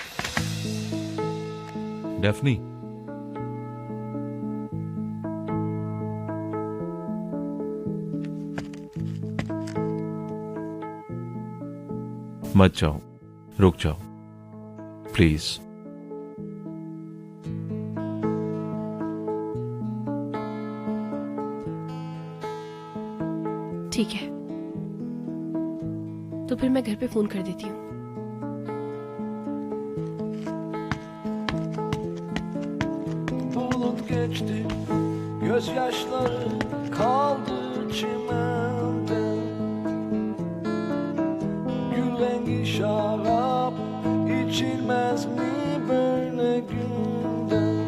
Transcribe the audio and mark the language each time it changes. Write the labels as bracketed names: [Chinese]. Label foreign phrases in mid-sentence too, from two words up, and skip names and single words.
[Hindi] डेफनी, मत जाओ, रुक जाओ प्लीज। ठीक है, तो फिर मैं घर पे फोन कर देती हूँ। [Turkish] Geçti gözyaşları kaldı çimende. Gül rengi şarap içilmez mi böyle günde?